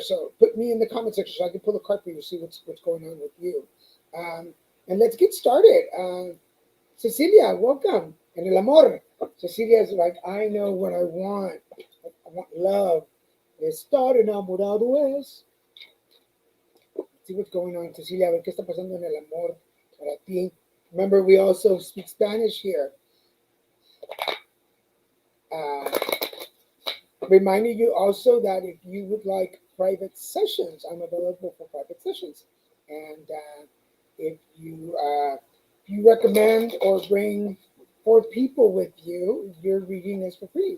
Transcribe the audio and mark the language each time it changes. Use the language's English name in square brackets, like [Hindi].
[English] So put me in the comment section so I can pull a card for you to see what's going on with you. And let's get started. Cecilia, welcome. And el amor. Cecilia is like, I know what I want. I want love. [Spanish] Estar enamorado es. [English] See what's going on, Cecilia. [Spanish] A ver qué está pasando en el amor para ti. [English] Remember, we also speak Spanish here. Uh, Reminding you also that if you would like private sessions, I'm available for private sessions. And if you recommend or bring four people with you, your reading is for free.